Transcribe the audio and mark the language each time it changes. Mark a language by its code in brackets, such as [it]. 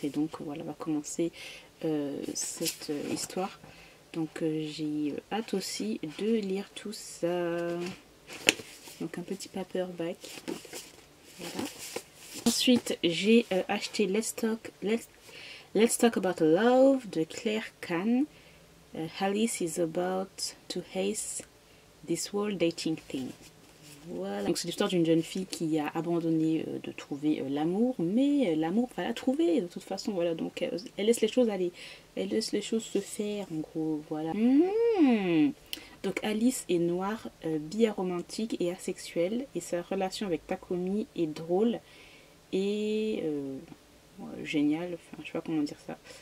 [fr] Et donc, voilà, va commencer cette histoire. Donc, j'ai hâte aussi de lire tout ça. Donc, un petit paperback. Voilà. Ensuite, j'ai acheté Let's Talk About Love de Claire Kahn. [en] Alice is about to ace this whole dating thing. [fr] Voilà. Donc c'est l'histoire d'une jeune fille qui a abandonné de trouver l'amour, mais l'amour va la trouver de toute façon. Voilà, donc elle laisse les choses aller, elle laisse les choses se faire en gros. Voilà. Donc Alice est noire, bi-aromantique et asexuelle, et sa relation avec Takumi est drôle et géniale. Enfin, je sais pas comment dire ça.